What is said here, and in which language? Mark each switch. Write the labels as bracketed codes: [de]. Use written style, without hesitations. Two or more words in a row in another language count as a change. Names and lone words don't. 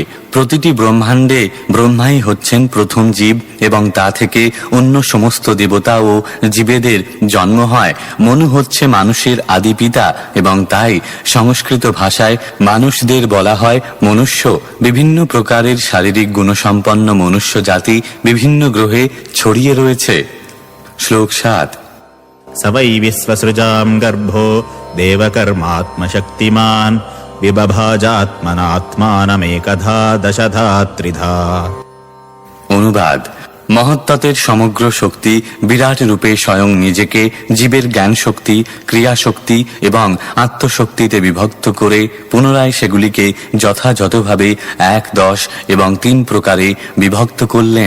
[bn] প্রতিটি ব্রহ্মাণ্ডে ব্রহ্মাই হচ্ছেন প্রথম জীব এবং তা থেকে অন্য সমস্ত দেবতা ও জীবেদের জন্ম হয়। মনু হচ্ছে মানুষের আদি পিতা এবং তাই সংস্কৃত ভাষায় মানুষদের বলা হয় মনুষ্য। বিভিন্ন প্রকারের শারীরিক গুণসম্পন্ন মনুষ্য জাতি বিভিন্ন গ্রহে ছড়িয়ে রয়েছে। শ্লোক 7। [sa] स वै विश्वसृजां गर्भो देवकर्मात्मशक्तिमान् विबभाजात्मनात्मानमेकधा दशधा त्रिधा। [bn] অনুবাদ: মহত্তত্ত্বের সমগ্র শক্তি বিরাট রূপে স্বয়ং নিজেকে জীবের জ্ঞান শক্তি, ক্রিয়া শক্তি এবং আত্মশক্তিতে বিভক্ত করে পুনরায় সেগুলিকে যথাযথভাবে 1, 10 এবং 3 প্রকারে বিভক্ত করলেন।